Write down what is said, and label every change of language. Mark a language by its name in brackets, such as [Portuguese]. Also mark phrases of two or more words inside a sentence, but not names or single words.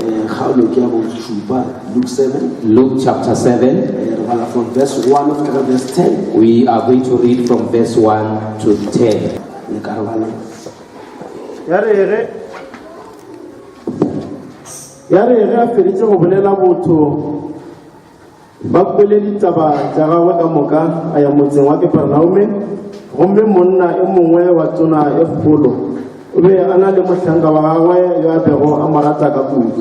[English] Luke chapter 7. From verse 1 to verse 10. We are going to read from verse 1 to 10. [Northern Sotho] Gombe monna e mongwe wa tona e kgolo o be ana le motlhanka wa gagwe yo a bego a marata ka kudu.